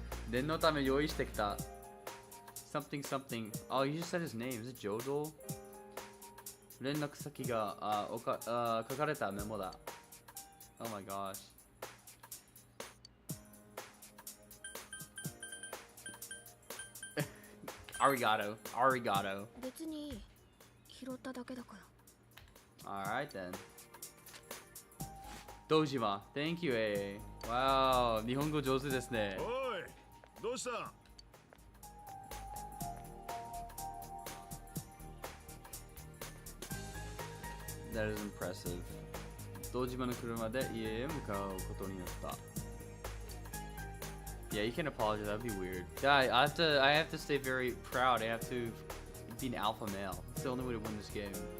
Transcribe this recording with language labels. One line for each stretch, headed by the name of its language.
Japanese: 念のため用意してきた
English: something something. Oh, you just said his name. Is it Jodo?
Japanese: 連絡先が書かれたメモだ.
English: Oh my gosh.
Japanese: Arigato. 別にいい。拾っただけだから。
English: Alright then. Dojima. Thank you, AA. Wow.
Japanese: 日本語上手ですね。おい、どうした?
English: That is impressive.
Japanese: 堂島の車で家へ向かうことになった。
English: Yeah, you can't apologize. That'd be weird. Yeah, I have to stay very proud. I have to be an alpha male. It's the only way to win this game.